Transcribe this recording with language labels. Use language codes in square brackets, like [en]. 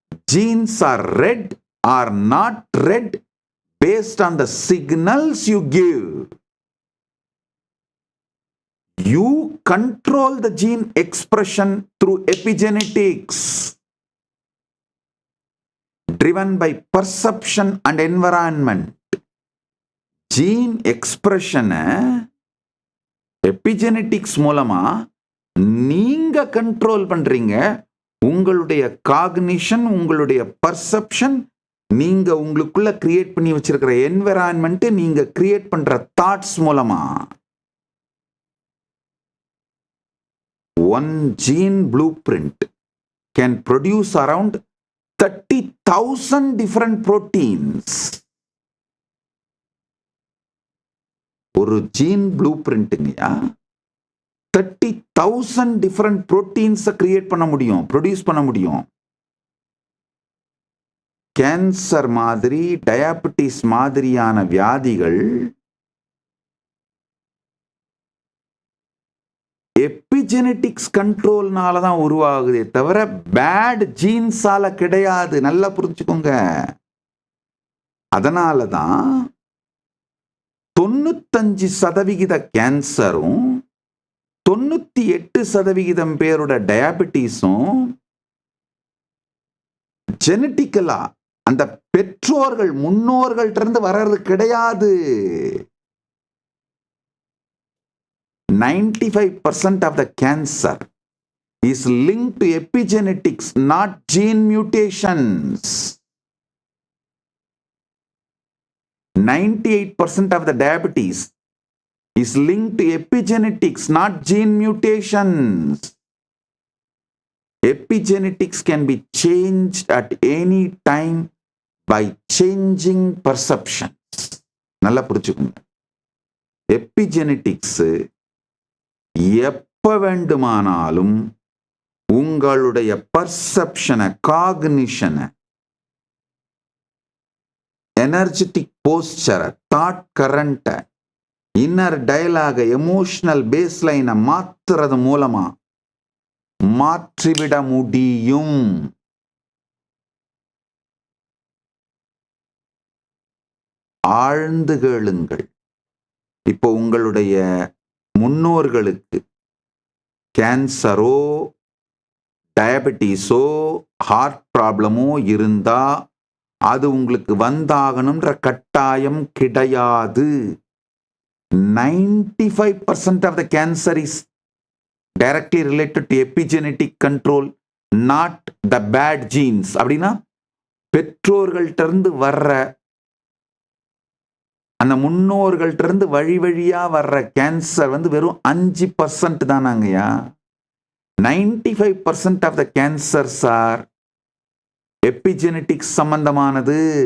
[en] Genes are read or not read based on the signals you give. You control the gene expression through epigenetics, driven by perception and environment. [ta] Gene expression epigenetics மூலமா நீங்க control பண்றீங்க. உங்களுடைய cognition, உங்களுடைய perception, நீங்க உங்களுக்குள்ள create பண்ணி வச்சிருக்கிற environment, நீங்க கிரியேட் பண்ற தாட்ஸ் மூலமா. [en] One gene blueprint can produce around 30,000 different proteins. [ta] ஒரு ஜீன் ப்ளூபிரிண்ட்ங்கயா [en] 30,000 different proteins [ta] கிரியேட் பண்ண முடியும், ப்ரொடியூஸ் பண்ண முடியும். கேன்சர் மாதிரி, டயாபெட்டிஸ் மாதிரியான வியாதிகள் எபிஜெனடிக்ஸ் கண்ட்ரோல்னால தான் உருவாகுதே தவிர பேட் ஜீன்ஸால கிடையாது. நல்லா புரிஞ்சுக்கோங்க. அதனால தான் 95% கேன்சரும் 98% பேரோட டயாபெட்டிஸும் ஜெனட்டிக்கலா அந்த பெற்றோர்கள் முன்னோர்கள்ட்ட இருந்து வர்றது கிடையாது. [en] 95% of the cancer is linked to epigenetics, not gene mutations. 98% of the diabetes is linked to epigenetics, not gene mutations. Epigenetics can be changed at any time by changing perceptions. [ta] நல்லா புரிஞ்சுக்கோங்க. எபிஜெனடிக்ஸ் எப்ப வேண்டுமானாலும் உங்களுடைய பர்செப்ஷனை, காக்னிஷனை, எனர்ஜெட்டிக் போஸ்டரை, thought கரண்ட்டை, inner டயலாக, emotional பேஸ்லைனை மாத்துறது மூலமா மாற்றிவிட முடியும். ஆழ்ந்து கேளுங்கள். இப்போ உங்களுடைய முன்னோர்களுக்கு கேன்சரோ, டயபெட்டிஸோ, ஹார்ட் ப்ராப்ளமோ இருந்தா அது உங்களுக்கு வந்தாகணும்ன்ற கட்டாயம் கிடையாது. [en] 95% of the cancer is directly related to epigenetic control, not the bad genes. [ta] அப்படின்னா பெற்றோர்கள்ட்ட இருந்து வர்ற, அந்த முன்னோர்கள்ட்ட இருந்து வழி வழியா வர்ற கேன்சர் வெறும் 5% தானாங்கய்யா. [en] 95% of the cancers are epigenetics [ta] சம்பந்தமானது.